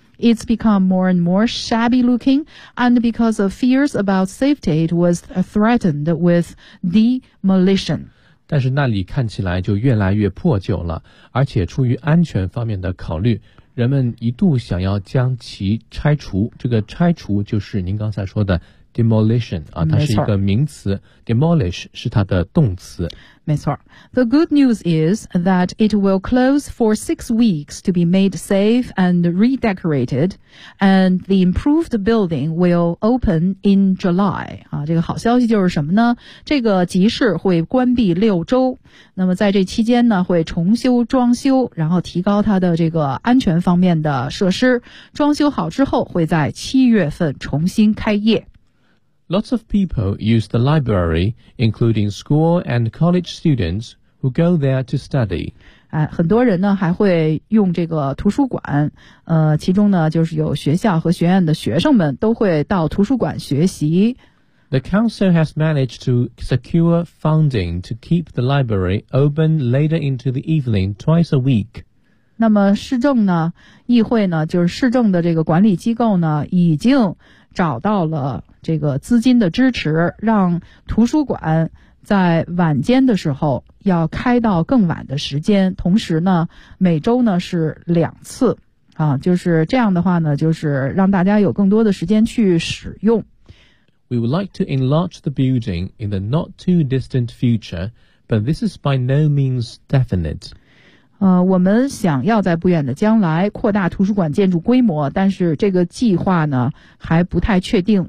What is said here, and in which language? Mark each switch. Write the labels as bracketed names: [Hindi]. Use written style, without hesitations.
[English] It's become more and more shabby looking, and because of fears about safety, it was threatened with demolition. [Chinese] 但是那里看起来就越来越破旧了，而且出于安全方面的考虑，人们一度想要将其拆除。这个拆除就是您刚才说的 demolition 啊，它是一个名词 ，demolish 是它的动词。没错。 [English] The good news is that it will close for 6 weeks to be made safe and redecorated, and the improved building will open in July. [Chinese] 啊，这个好消息就是什么呢？这个集市会关闭6周，那么在这期间呢，会重修装修，然后提高它的这个安全方面的设施。装修好之后，会在7月份重新开业。 [English] Lots of people use the library, including school and college students who go there to study. [Chinese] 很多人呢还会用这个图书馆，其中呢就是有学校和学院的学生们都会到图书馆学习。 [English] The council has managed to secure funding to keep the library open later into the evening twice a week. [Chinese] 那么市政呢，议会呢，就是市政的这个管理机构呢，已经找到了这个资金的支持，让图书馆在晚间的时候要开到更晚的时间，同时呢，每周呢是2次，啊，就是这样的话呢，就是让大家有更多的时间去使用。 [English] We would like to enlarge the building in the not too distant future, but this is by no means definite. [Chinese] 我们想要在不远的将来扩大图书馆建筑规模，但是这个计划呢还不太确定。